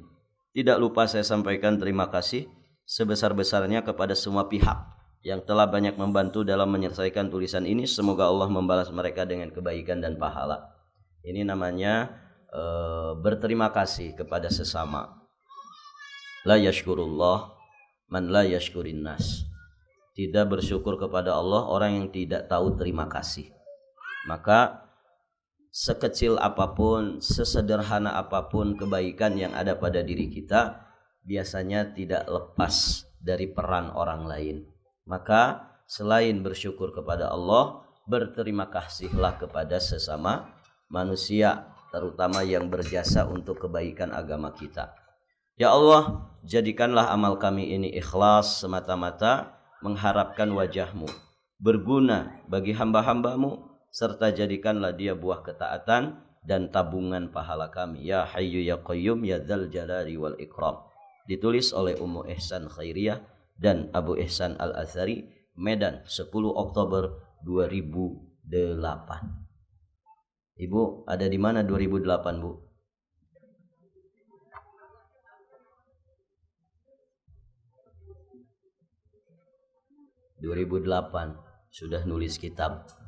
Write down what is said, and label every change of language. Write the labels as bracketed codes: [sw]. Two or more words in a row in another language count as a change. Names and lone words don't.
[id] Tidak lupa saya sampaikan terima kasih sebesar-besarnya kepada semua pihak yang telah banyak membantu dalam menyelesaikan tulisan ini. Semoga Allah membalas mereka dengan kebaikan dan pahala. Ini namanya berterima kasih kepada sesama. [ar] لا يشكر الله من لا يشكر الناس. [id] Tidak bersyukur kepada Allah orang yang tidak tahu terima kasih. Maka sekecil apapun, sesederhana apapun kebaikan yang ada pada diri kita, biasanya tidak lepas dari peran orang lain. Maka selain bersyukur kepada Allah, berterima kasihlah kepada sesama manusia, terutama yang berjasa untuk kebaikan agama kita. [ar] يا الله, [id] jadikanlah amal kami ini ikhlas semata-mata mengharapkan wajah-Mu, berguna bagi hamba-hamba-Mu, serta jadikanlah dia buah ketaatan dan tabungan pahala kami. [ar] يا حي يا قيوم يا ذا الجلال والإكرام. [id] Ditulis oleh Ummu Ihsan Khairiyah dan Abu Ihsan Al-Athari, Medan, 10 Oktober 2008. Ibu ada di mana 2008, Bu? Sudah nulis kitab.